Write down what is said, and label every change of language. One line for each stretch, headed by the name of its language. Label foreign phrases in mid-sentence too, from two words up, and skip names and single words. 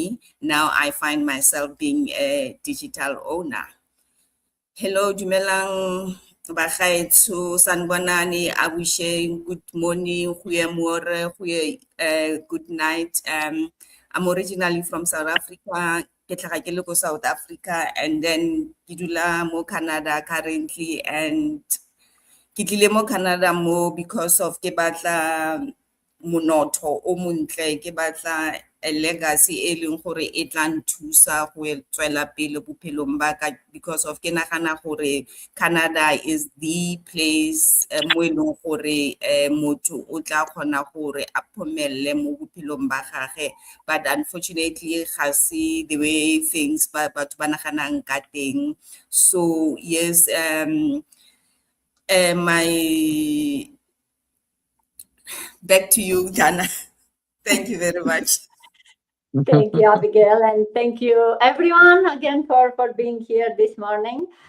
English: Now I find myself being a digital owner. Hello,
Tswana: Dumelang Bagaetsho, sanibonani, Abushe,
English: good morning, goeiemorgen, good night. I'm originally from South Africa,
Tswana: ke tlhaga ke le ko South Africa,
English: and then
Tswana: ke dula mo Canada
English: currently, and
Tswana: ke tlile mo Canada mo
English: because of
Tswana: ke batla monotho o montle, ke batla
English: a legacy
Tswana: e leng gore e tla nthusa go tswela pele bophelong ba ka,
English: because of
Tswana: ke nagana gore Canada
English: is the place
Tswana: mo e leng gore motho o tla kgona gore a phomelle mo bophelong ba gage,
English: but unfortunately
Tswana: ga se
English: the way things
Tswana: batho ba naganang ka teng.
English: So yes, my back to you, Dana. Thank you very much. Thank you, Abigail, and thank you everyone again for being here this morning.